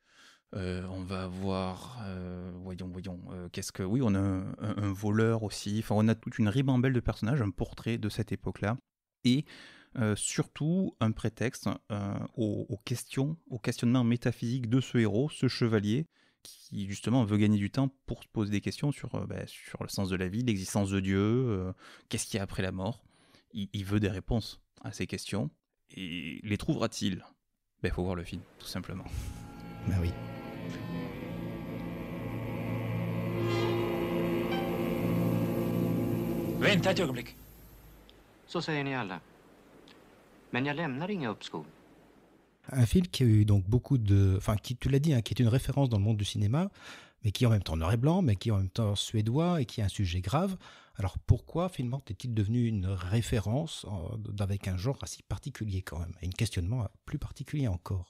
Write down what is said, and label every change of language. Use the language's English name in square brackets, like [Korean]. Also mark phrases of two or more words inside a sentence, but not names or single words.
[French] on va avoir, on a un voleur aussi, enfin on a toute une ribambelle de personnages, un portrait de cette époque-là, et surtout un prétexte aux questionnements métaphysiques de ce héros, ce chevalier, qui justement veut gagner du temps pour se poser des questions sur le sens de la vie, l'existence de Dieu, qu'est-ce qu'il y a après la mort. Il veut des réponses à ces questions. Et les trouvera-t-il? Il faut voir le film, tout simplement. Ben oui. [Swedish] Vänta ett ögonblick. Så säger ni alla. Men jag lämnar inga uppskov. [French] Un film qui a eu donc beaucoup de... Enfin, qui, tu l'as dit, hein, qui est une référence dans le monde du cinéma, mais qui est en même temps noir et blanc, mais qui est en même temps suédois et qui a un sujet grave. Alors pourquoi finalement est-il devenu une référence avec un genre assez particulier quand même, et un questionnement plus particulier encore?